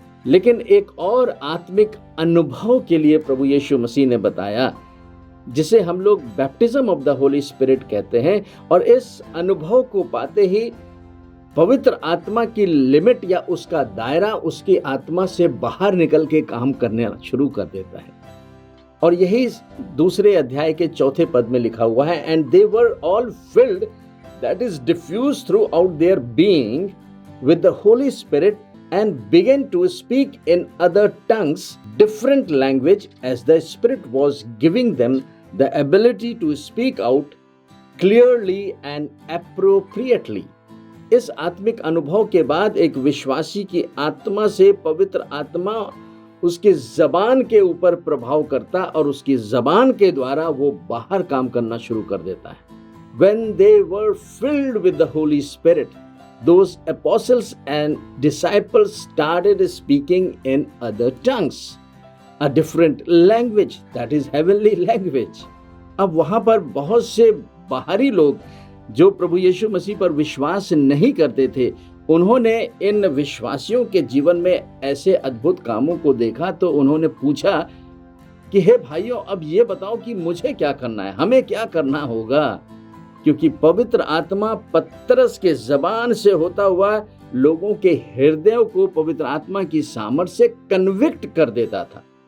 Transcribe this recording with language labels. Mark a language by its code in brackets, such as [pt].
[hi] लेकिन एक और आत्मिक अनुभव के लिए प्रभु यीशु मसीह ने बताया, जिसे हम लोग baptism of the Holi spirit कहते हैं, और इस अनुभव को पाते ही पवित्र आत्मा की लिमिट या उसका दायरा उसकी आत्मा से बाहर निकल के काम करने शुरू कर देता है। [en] और यही दूसरे अध्याय के 4 पद में लिखा हुआ है, and they were all filled, that is diffused throughout their being with the Holy Spirit, and began to speak in other tongues, different language, as the Spirit was giving them the ability to speak out clearly and appropriately. [hi] इस आत्मिक अनुभव के बाद एक विश्वासी की आत्मा से पवित्र आत्मा उसकी जबान के ऊपर प्रभाव करता और उसकी जबान के द्वारा वो बाहर काम करना शुरू कर देता है। [en] When they were filled with the Holy Spirit, those apostles and disciples started speaking in other tongues, a different language, that is heavenly language. [hi] अब वहां पर बहुत से बाहरी लोग जो प्रभु यीशु मसीह पर विश्वास नहीं करते थे, उन्होंने इन विश्वासियों के जीवन में ऐसे अद्भुत कामों को देखा, तो उन्होंने पूछा कि हे भाइयों, अब ये बताओ कि मुझे क्या करना है, हमें क्या करना होगा, क्योंकि पवित्र आत्मा पतरस के जबान से होता हुआ लोगों के हृदयों को पवित्र आत्मा की सामर्थ्य से कन्विक्ट कर देता था।